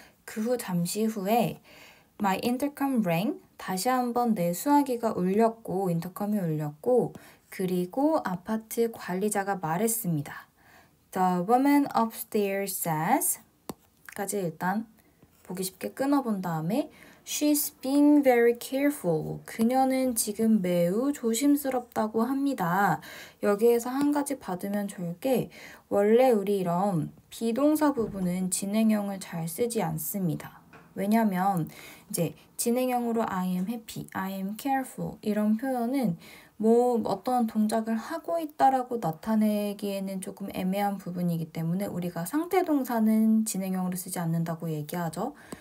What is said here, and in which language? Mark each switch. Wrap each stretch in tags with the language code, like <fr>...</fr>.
<ko>그 후 잠시 후에</ko> <en>My intercom rang.</en> <ko>다시 한번 내 수화기가 울렸고 인터컴이 울렸고 그리고 아파트 관리자가 말했습니다.</ko> <en>The woman upstairs says</en> <ko>까지 일단 보기 쉽게 끊어본 다음에</ko> <en>She's being very careful.</en> <ko>그녀는 지금 매우 조심스럽다고 합니다. 여기에서 한 가지 받으면 좋을 게 원래 우리 이런 비동사 부분은 진행형을 잘 쓰지 않습니다. 왜냐면 이제 진행형으로</ko> <en>I am happy, I am careful</en> <ko>이런 표현은 뭐 어떤 동작을 하고 있다라고 나타내기에는 조금 애매한 부분이기 때문에 우리가 상태 동사는 진행형으로 쓰지 않는다고 얘기하죠.</ko>